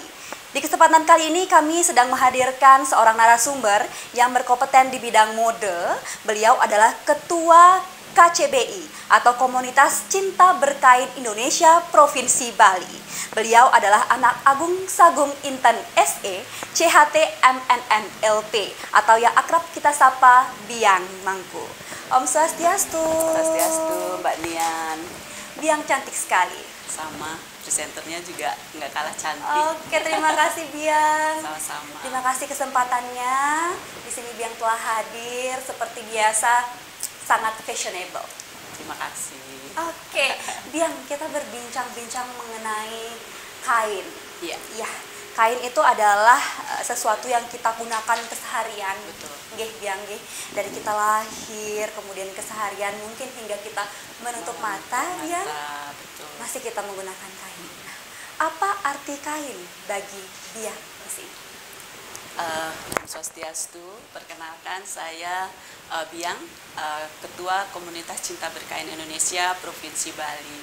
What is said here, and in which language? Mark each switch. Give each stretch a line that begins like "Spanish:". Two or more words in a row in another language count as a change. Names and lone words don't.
Indonesian: Di kesempatan kali ini kami sedang menghadirkan seorang narasumber yang berkompeten di bidang mode. Beliau adalah Ketua KCBI atau Komunitas Cinta Berkain Indonesia Provinsi Bali. Beliau adalah anak Agung Sagung Inten SE CHT MNN LP atau yang akrab kita sapa Biang Mangku. Om Swastiastu. Swastiastu, Mbak Nian. Biang cantik sekali. Sama, presenternya juga nggak kalah cantik. Oke, terima kasih Biang. Sama-sama. Terima kasih kesempatannya. Di sini Biang telah hadir seperti biasa, sangat fashionable. Terima kasih. Oke, Biang, kita berbincang-bincang mengenai kain. Iya. Ya, kain itu adalah sesuatu yang kita gunakan keseharian. Betul. Nggih, Biang, nggih. Dari kita lahir, kemudian keseharian, mungkin hingga kita menutup mata, Biang, Betul. masih kita menggunakan kain. Nah, apa arti kain bagi Biang di sini? Swastiastu, perkenalkan saya Biang, Ketua Komunitas Cinta Berkain Indonesia Provinsi Bali.